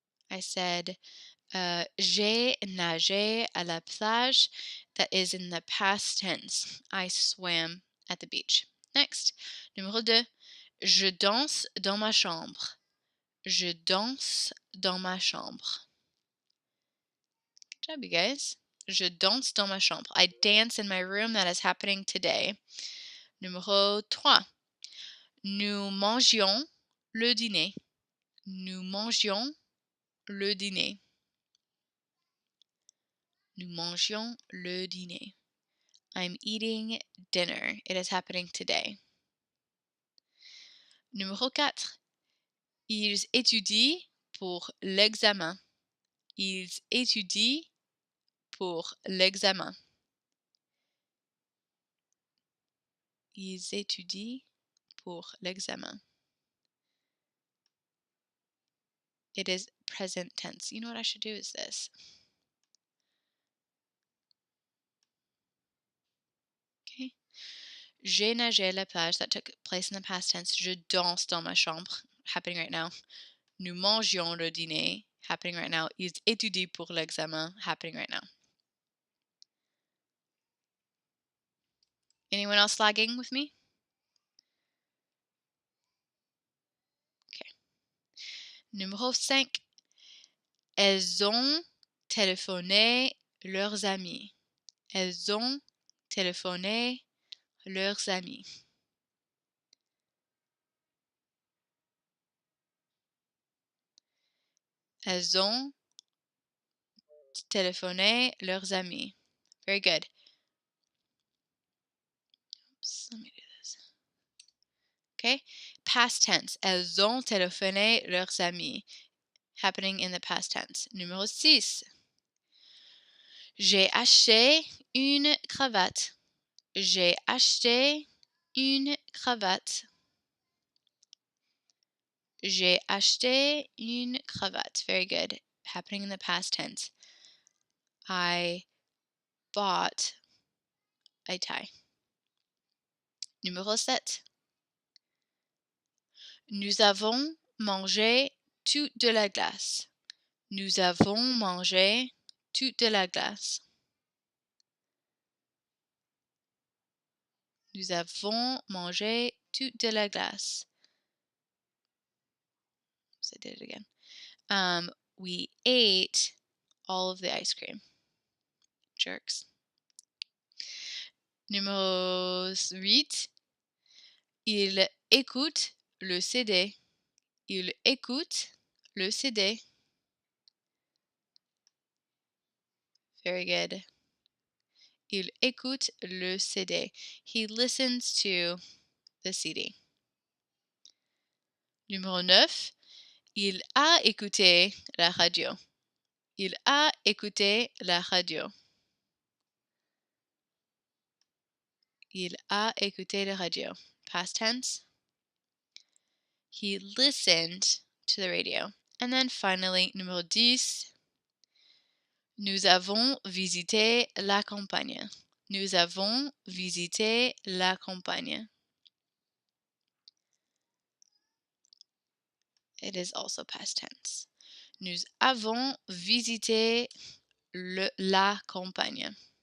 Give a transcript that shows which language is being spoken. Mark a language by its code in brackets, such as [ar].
[en] I said [fr] j'ai nagé à la plage. [en] That is in the past tense. I swam at the beach. Next. [fr] Numéro 2. Je danse dans ma chambre. Je danse dans ma chambre. [en] Good job, you guys. [fr] Je danse dans ma chambre. [en] I dance in my room. That is happening today. [fr] Numéro 3. Nous mangions le dîner. Nous mangions le dîner. Nous mangions le dîner. [en] I'm eating dinner. It is happening today. [fr] Numéro 4. Ils étudient pour l'examen. Ils étudient pour l'examen. Ils étudient pour l'examen. [en] It is present tense. You know what I should do is this. Okay. [fr] J'ai nagé à la plage. [en] That took place in the past tense. [fr] Je danse dans ma chambre. [en] Happening right now. [fr] Nous mangions le dîner. Happening right now. Ils étudient pour l'examen. [en] Happening right now. Anyone else lagging with me? [fr] Okay. Numéro 5. Elles ont téléphoné leurs amis. Elles ont téléphoné leurs amis. Elles ont téléphoné leurs amis. [en] Very good. Oops, let me do this. Okay. Past tense. [fr] Elles ont téléphoné leurs amis. [en] Happening in the past tense. [fr] Numéro 6. J'ai acheté une cravate. J'ai acheté une cravate. J'ai acheté une cravate. [en] Very good. Happening in the past tense. I bought a tie. [fr] Numéro 7. Nous avons mangé toute de la glace. Nous avons mangé toute de la glace. Nous avons mangé toute de la glace. [en] So I did it again. We ate all of the ice cream. Jerks. [fr] Numéro 8. Il écoute le CD. Il écoute le CD. [en] Very good. [fr] Il écoute le CD. [en] He listens to the CD. [fr] Numéro 9. Il a écouté la radio. Il a écouté la radio. Il a écouté la radio. [en] Past tense. He listened to the radio. And then finally, [fr] numéro 10. Nous avons visité la campagne. Nous avons visité la campagne. [en] It is also past tense. [fr] Nous avons visité la campagne.